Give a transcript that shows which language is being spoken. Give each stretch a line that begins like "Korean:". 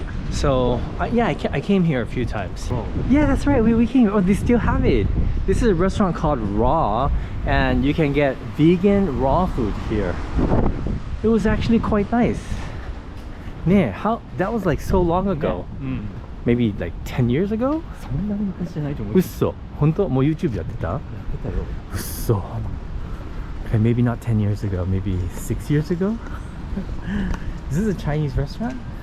English: So yeah, I came here a few times. Oh. Yeah, that's right, we came. Oh, they still have it. This is a restaurant called Raw, and you can get vegan raw food here. It was actually quite nice. Yeah, how that was like so long ago. Maybe like 10 years ago?
Japanese: そんなに昔じゃないと思う。嘘本当もう YouTube やってたやってたよ。嘘
English: Okay, maybe not 10 years ago, maybe 6 years ago? Is this a Chinese restaurant?